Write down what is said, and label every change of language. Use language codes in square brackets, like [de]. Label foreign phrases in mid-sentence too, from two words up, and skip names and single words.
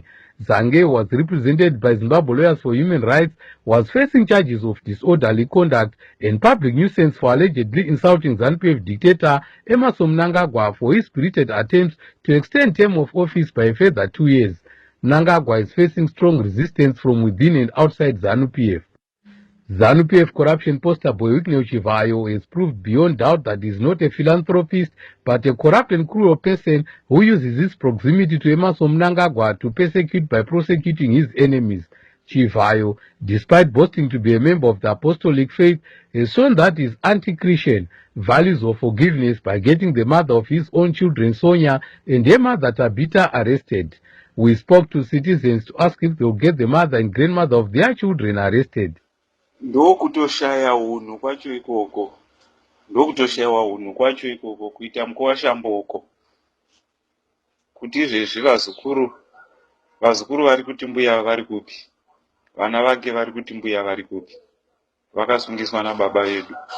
[en] Zange was represented by Zimbabwe Lawyers for Human Rights, was facing charges of disorderly conduct and public nuisance for allegedly insulting ZANU-PF dictator Emmerson Mnangagwa for his spirited attempts to extend term of office by a further 2 years. Mnangagwa is facing strong resistance from within and outside ZANU-PF. ZANU-PF corruption poster boy Wycliffe Chivayo has proved beyond doubt that he is not a philanthropist but a corrupt and cruel person who uses his proximity to Emmerson Mnangagwa to persecute by prosecuting his enemies. Chivayo, despite boasting to be a member of the apostolic faith, has shown that he is anti-Christian values of forgiveness by getting the mother of his own children, Sonia, and her mother Tabitha arrested. We spoke to citizens to ask if they will get the mother and grandmother of their children arrested. [sn] Ndokutoshaya unhu kwacho ikoko, ndokutoshayiwa unhu kwacho ikoko, kuita mukowashamboko kuti izvezvi vazukuru vari kuti mbuya vari kupi, vana vake vari kuti mbuya vari kupi, vakasungiswa nababa vedu.